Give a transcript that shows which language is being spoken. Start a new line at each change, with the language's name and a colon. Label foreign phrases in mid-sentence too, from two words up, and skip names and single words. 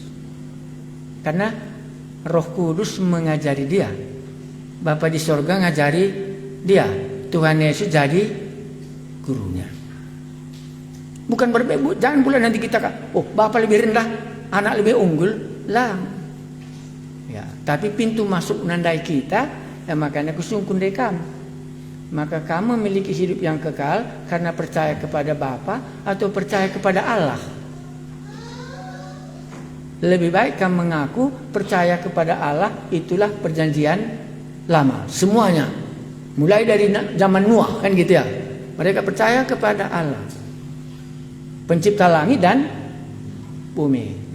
Indonesian: Karena Roh Kudus mengajari dia, Bapa di surga ngajari dia, Tuhan Yesus jadi gurunya. Bukan berbeda, jangan pula nanti kita oh Bapa lebih rendah, anak lebih unggul lah. Ya, tapi pintu masuk nandai kita, ya makanya kusungkun dekam. Maka kamu memiliki hidup yang kekal karena percaya kepada Bapa atau percaya kepada Allah. Lebih baik kamu mengaku percaya kepada Allah, itulah perjanjian lama. Semuanya. Mulai dari zaman Nuh kan gitu ya. Mereka percaya kepada Allah, pencipta langit dan bumi.